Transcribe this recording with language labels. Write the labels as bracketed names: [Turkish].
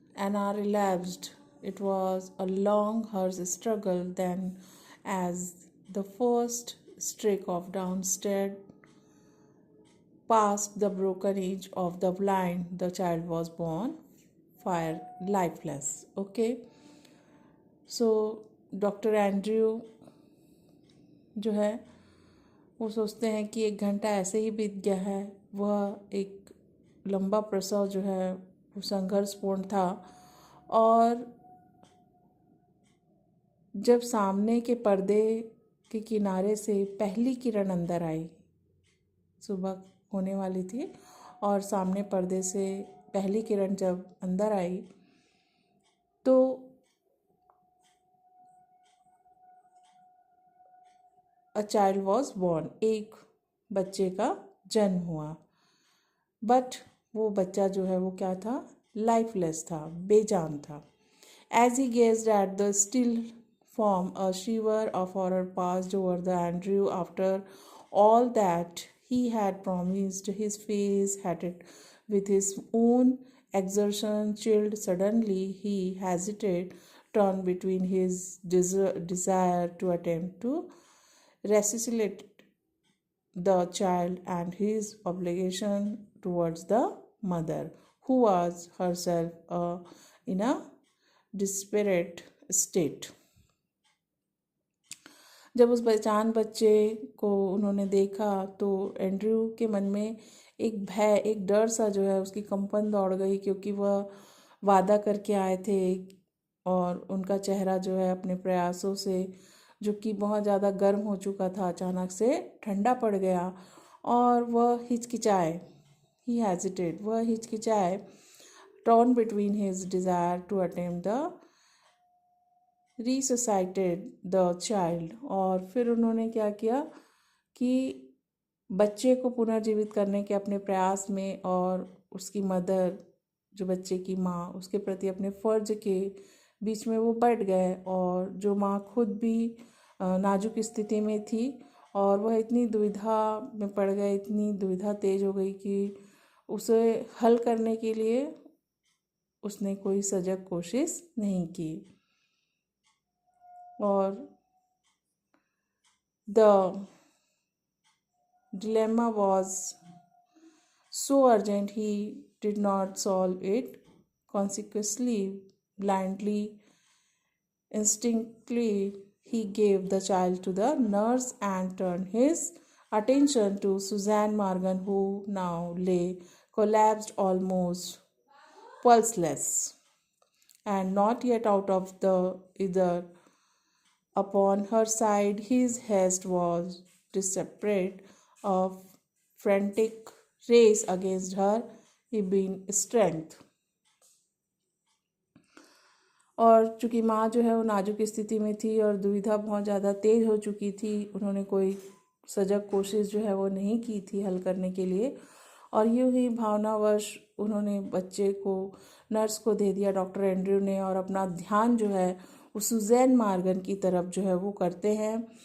[English] An hour elapsed. It was a long hard struggle then, as the first streak of dawn stared past the broken edge of the blind, the child was born fire lifeless. [Hindi] Okay, so doctor Andrew जो है वो सोचते हैं कि 1 घंटा ऐसे ही बीत गया है। वह एक लंबा प्रसव जो है वो संघर्षपूर्ण था, और जब सामने के पर्दे के किनारे से पहली किरण अंदर आई, सुबह होने वाली थी और सामने पर्दे से पहली किरण जब अंदर आई तो [English] a child was born, [Hindi] एक बच्चे का जन्म हुआ। बट वो बच्चा जो है वो क्या था? लाइफलेस था, बेजान था। [English] As he gazed at the still form, a shiver of horror passed over the Andrew. After all that he had promised, his face hatted with his own exertion chilled. Suddenly he hesitated, torn between his desire to attempt to resuscitate the child and his obligation towards the mother, who was herself in a desperate state. [Hindi] जब उस बेजान बच्चे को उन्होंने देखा तो Andrew के मन में एक भय, एक डर सा जो है उसकी कंपन दौड़ गई, क्योंकि वह वादा करके आए थे और उनका चेहरा जो है अपने प्रयासों से, जो कि बहुत ज़्यादा गर्म हो चुका था, अचानक से ठंडा पड़ गया और वह हिचकिचाए। [English] he hesitated, [Hindi] वह हिचकिचाए, [English] Torn between his desire to attempt the resuscitated the child. [Hindi] और फिर उन्होंने क्या किया कि बच्चे को पुनर्जीवित करने के अपने प्रयास में और उसकी मदर, जो बच्चे की माँ, उसके प्रति अपने फ़र्ज के बीच में वो बैठ गए। और जो माँ खुद भी नाजुक स्थिति में थी और वह इतनी दुविधा में पड़ गए, इतनी दुविधा तेज हो गई कि उसे हल करने के लिए उसने कोई सजग कोशिश नहीं की। और [English] the dilemma was so urgent he did not solve it. Consequently, blindly, instinctively, he gave the child to the nurse and turned his attention to Suzanne Morgan, who now lay collapsed, almost pulseless, and not yet out of the either. Upon her side, his haste was desperate, a frantic race against her ebon strength. [Hindi] और चूँकि माँ जो है वो नाजुक स्थिति में थी और दुविधा बहुत ज़्यादा तेज हो चुकी थी, उन्होंने कोई सजग कोशिश जो है वो नहीं की थी हल करने के लिए, और यूँ ही भावनावश उन्होंने बच्चे को नर्स को दे दिया, डॉक्टर एंड्रयू ने, और अपना ध्यान जो है वो सुजैन मार्गन की तरफ जो है वो करते हैं।